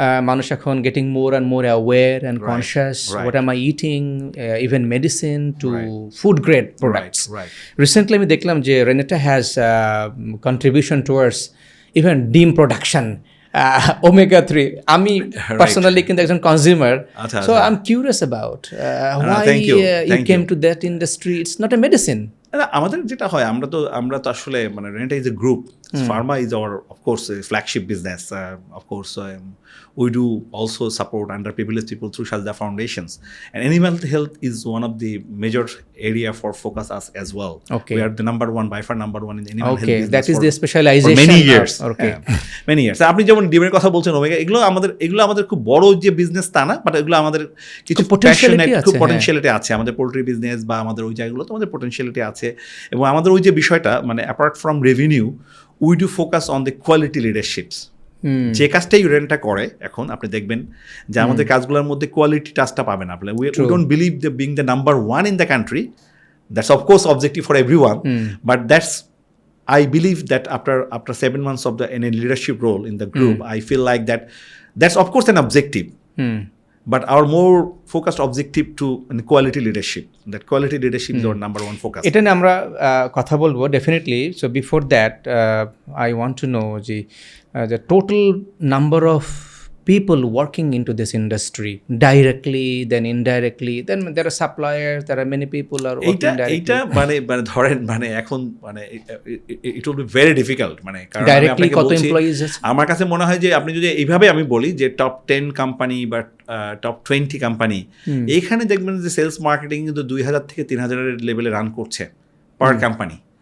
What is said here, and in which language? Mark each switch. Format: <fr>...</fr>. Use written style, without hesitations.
<bn>মানুষ এখন</bn> <en>Getting more and more aware and conscious, what am I eating, even medicine to food grade products. Recently আমি দেখলাম যে Renata has contribution towards even ডিম production, omega 3.</en> <bn>আমি personally কিন্তু একজন consumer,</bn> <en>so I'm curious about why you came to that industry. It's not a medicine.</en> <bn>আমাদের যেটা হয়, আমরা তো আসলে মানে</bn> <en>Renata is a group, pharma is our of course flagship business, of course we do also support underprivileged people through Shazda Foundations, and animal health is one of the major area for focus us as well. Okay. We are the by far number one in the animal health business. That is the specialization for many years. Okay. Many years.</en> <bn>আপনি যেমন ডিমের কথা বলছেন, omega, এগুলো আমাদের খুব বড় যে বিজনেস তা না, বাট এগুলো আমাদের কিছু পটেনশিয়ালিটি আছে। আমাদের পোল্ট্রি বিজনেস বা আমাদের ওই জায়গাগুলো তো আমাদের পটেনশিয়ালিটি আছে। এবং আমাদের ওই যে বিষয়টা, মানে apart from revenue,</bn> <en>We do focus on the quality leaderships.</en> <bn>যে কাজটাই রেন্টটা করে এখন আপনি দেখবেন যে আমাদের কাজগুলোর মধ্যে কোয়ালিটি টাচটা পাবেন আপনি।</bn> <en>We don't believe the being the number one in the country, that's of course objective for everyone, but that's I believe that after 7 months of in a leadership role in the group, I feel like that's of course an objective, but our more focused objective to quality leadership. That quality leadership is our number one focus.</en> <bn>এটা নিয়ে আমরা কথা বলবো definitely.</bn> <en>So before that, I want to know the total number of people working into this industry, directly, then indirectly, then there are suppliers, there are many people are working directly.</en> <bn>এইটা মানে ধরেন মানে এখন মানে</bn> <en>it will be very difficult,</en> <bn>মানে কারণ directly কত employees আছে আমার কাছে মনে হয় যে আপনি যদি এইভাবে আমি বলি যে টপ 10 কোম্পানি বা টপ 20 কোম্পানি, এইখানে দেখবেন যে সেলস মার্কেটিং কিন্তু 2000 থেকে 3000 এর লেভেলে রান করছে পার কোম্পানি।</bn>